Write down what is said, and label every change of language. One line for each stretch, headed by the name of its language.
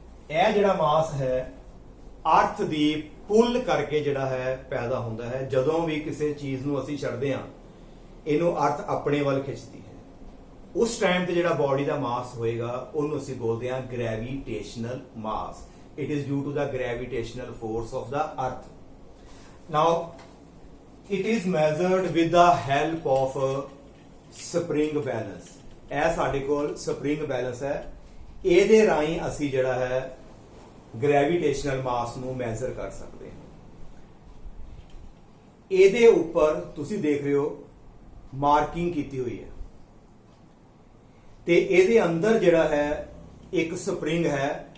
Punjabi: ਇਹ ਜਿਹੜਾ ਮਾਸ ਹੈ ਅਰਥ ਦੀ ਪੁੱਲ ਕਰਕੇ ਜਿਹੜਾ ਹੈ ਪੈਦਾ ਹੁੰਦਾ ਹੈ। ਜਦੋਂ ਵੀ ਕਿਸੇ ਚੀਜ਼ ਨੂੰ ਅਸੀਂ ਛੱਡਦੇ ਹਾਂ ਇਹਨੂੰ ਅਰਥ ਆਪਣੇ ਵੱਲ ਖਿੱਚਦੀ ਹੈ। ਉਸ ਟਾਈਮ ਤੇ ਜਿਹੜਾ ਬਾਡੀ ਦਾ ਮਾਸ ਹੋਏਗਾ ਉਹਨੂੰ ਅਸੀਂ ਬੋਲਦੇ ਹਾਂ gravitational mass.
English: It is due to the gravitational force of the earth. Now it is measured with the help of spring balance।
Punjabi: ਇਹ ਸਾਡੇ ਕੋਲ ਸਪਰਿੰਗ ਬੈਲੈਂਸ ਹੈ, ਇਹਦੇ ਰਾਹੀਂ ਅਸੀਂ ਜਿਹੜਾ ਹੈ ਗ੍ਰੈਵਿਟੇਸ਼ਨਲ ਮਾਸ ਨੂੰ ਮੈਜ਼ਰ ਕਰ ਸਕਦੇ ਹਾਂ। ਇਹਦੇ ਉੱਪਰ ਤੁਸੀਂ ਦੇਖ ਰਹੇ ਹੋ ਮਾਰਕਿੰਗ ਕੀਤੀ ਹੋਈ ਹੈ ਤੇ ਇਹਦੇ ਅੰਦਰ ਜਿਹੜਾ ਹੈ ਇੱਕ ਸਪਰਿੰਗ ਹੈ।